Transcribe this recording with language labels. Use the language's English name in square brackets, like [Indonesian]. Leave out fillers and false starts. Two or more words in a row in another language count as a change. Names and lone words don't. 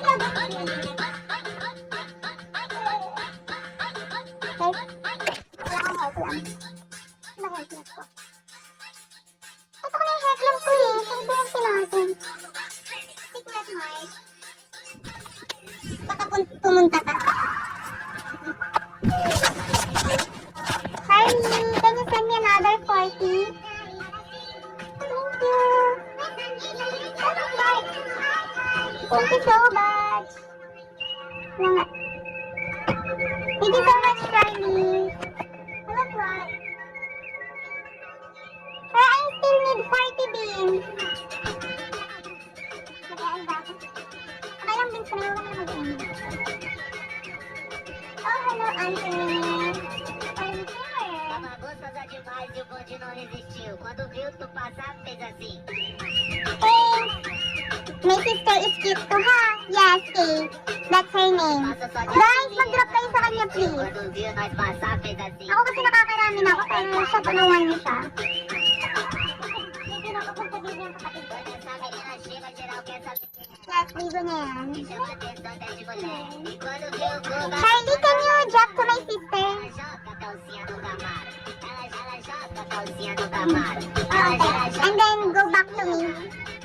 [Filipino] Guys, wala akong headlamp. Ano ba headlamp ko? Ito ko na yung headlamp ko eh. Saan natin? [English] Secret heart. [Filipino] Baka pumunta ka. [English] Sorry, can you send me another 40? Thank you. Thank you so much. Thank you so much, Charlie. Hello, Fly. But I still need 40 beans. [Filipino] Okay lang beans ko na yung mag-inom. [English] Oh, hello, Anthony. [Portuguese] Gostosa demais e o bonde não resistiu. Quando viu tu passar, fez assim. [English] Thanks. My sister is cute too, ha? Yes, Kate. That's her name. [Filipino] Guys, mag-drop kayo sa kanya, please. [Portuguese] Quando viu nós passar, fez assim. [Filipino] Ako kasi nakakarami na ako, pero siya tulungan niyo siya. [Portuguese] Essa menina chega geral quer saber. [Filipino] Yes, ligo na yan. [Portuguese] Chama atenção até de mulher. E quando viu o Guga, [English] Charlie, can you drop to my sister? [Portuguese] ela joga a calcinha no Camaro. Ela joga a calcinha no Camaro. [English] Okay. And then go back to me.